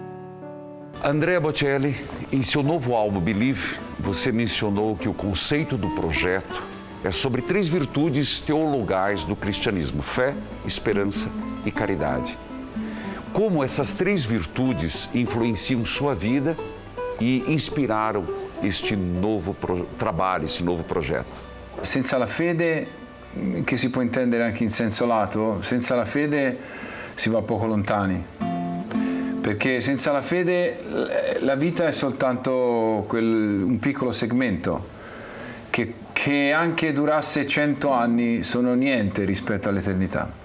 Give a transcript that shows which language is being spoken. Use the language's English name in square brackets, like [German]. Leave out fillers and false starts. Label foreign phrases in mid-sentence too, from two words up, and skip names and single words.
[Portuguese] Andrea Bocelli, em seu novo álbum Believe, você mencionou que o conceito do projeto é sobre 3 virtudes teologais do cristianismo: fé, esperança e caridade. Como essas 3 virtudes influenciam sua vida e inspiraram este novo trabalho, esse novo projeto? [Italian] Senza la fede, che si può intendere anche in senso lato, senza la fede si va poco lontani. Perché senza la fede la vita è soltanto un piccolo segmento che anche durasse 100 anni sono niente rispetto all'eternità.